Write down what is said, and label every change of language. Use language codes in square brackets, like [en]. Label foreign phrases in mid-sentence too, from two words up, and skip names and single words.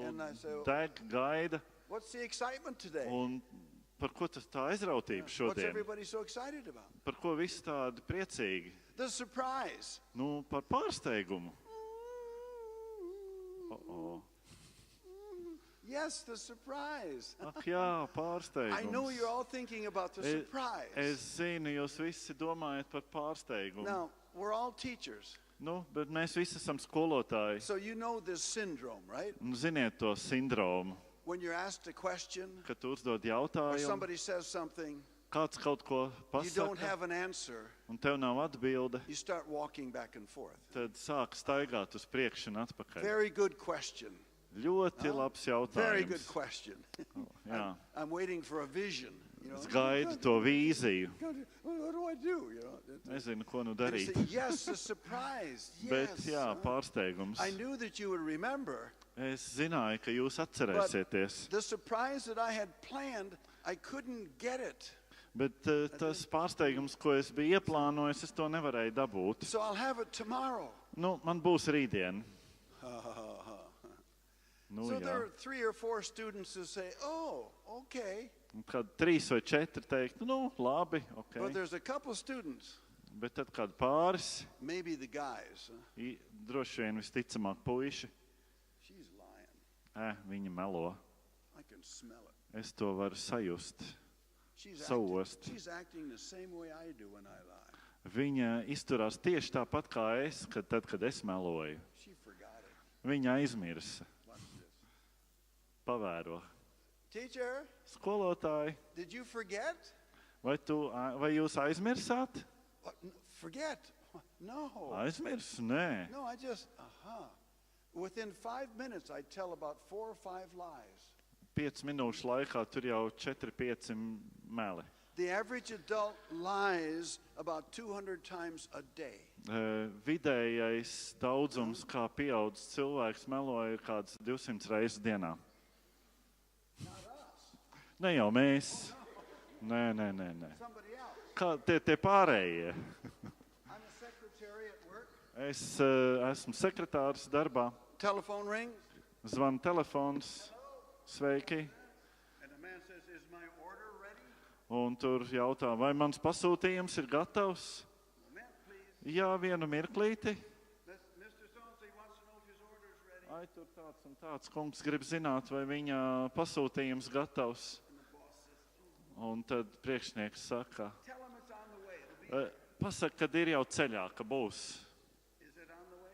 [en] And I say, [lv] deg, gaida. [en] What's the excitement today? [lv] Un par ko tas tā aizrautība [en] What's [lv] šodien? [en] everybody so excited about? [lv] Par ko visi tādi priecīgi? [en] The surprise. [lv] Par pārsteigumu. [en] Oh. Yes, the surprise. [lv] Ak jā, [en] I know you're [lv] pārsteigums. [en] all thinking about the surprise. [lv] Es zinu, jūs visi domājat par pārsteigumu. [en] Now, we're all teachers, [lv] Bet mēs visi esam skolotāji. [en] so you know this syndrome, right? [lv] Un ziniet to sindromu, [en] When you're asked a question [lv] kad tu uzdod [en] or [lv] jautājumu, [en] somebody says something, [lv] kāds kaut ko [en] you don't [lv] pasaka, [en] have an answer, [lv] un tev nav atbilde, [en] you start walking back and forth. [lv] tad sāk staigāt uz priekšu un atpakaļ. [en] Very good question. [lv] Ļoti labs [en] Very good [lv] jautājums. [en] question. [lv] Jā. [en] I'm waiting for a vision. [lv] Es gaidu to vīziju. [en] What do I do? [lv] Nezinu, ko nu [en] And you [lv] darīt. [en] say, yes, a surprise. [lv] Bet [en] Yes. [lv] jā, pārsteigums. [en] I knew that you would remember. [lv] Es zināju, ka jūs atcerēsieties. [en] The surprise that I had planned, I couldn't get it. [lv] Bet tas pārsteigums, ko es biju ieplānojis, es to nevarēju dabūt. [en] So I'll have it tomorrow. [lv] Man būs rītdien. [en] So there [lv] Jā. [en] are 3 or 4 students who say, oh, okay. [lv] Un kad 3 vai 4 teiktu, labi, [en] But [lv] ok. [en] there's a couple students, [lv] Bet tad kādi pāris, [en] maybe the guys. [lv] droši vien visticamāk puiši, [en] She's lying. [lv] viņi melo. [en] I can smell it. [lv] Es to varu sajust. [en] She's [lv] Sauost. [en] acting the same way I do when I lie. [lv] Viņa izturās tieši tāpat kā es, kad es meloju. [en] She forgot it. [lv] Viņa aizmirsa. [en] Watch this. [lv] Pavēro. [en] Teacher, [lv] Skolotāji, [en] did you forget? [lv] vai jūs aizmirsāt? [en] What? Forget? No. [lv] Aizmirs? Nē. [en] No, I just, Within 5 minutes, I tell about 4 or 5 lies. [lv] 5 minūšu laikā tur jau 4-5 meli. [en] The average adult lies about 200 times a day. [lv] Vidējais daudzums, kā pieaudzis cilvēks meloja, ir kāds 200 reizes dienā. Ne jau mēs. Nē. [en] Somebody else. [lv] Kā tie pārējie? [en] I'm a secretary at work. [lv] Es esmu sekretārs darbā. [en] Telephone rings. [lv] Zvana telefons. Sveiki. [en] And the man says, is my order ready? [lv] Un tur jautā, vai mans pasūtījums ir gatavs? [en] Moment, please. [lv] Jā, vienu mirklīti. [en] Mr. So-and-so wants to know if his order is ready. [lv] Ai, tur tāds un tāds kungs grib zināt, vai viņa pasūtījums gatavs. Un tad priekšnieks saka, [en] Tell him it's on the way. It'll be [lv] pasaka, kad ir jau ceļā, ka būs. [en] Is it on the way?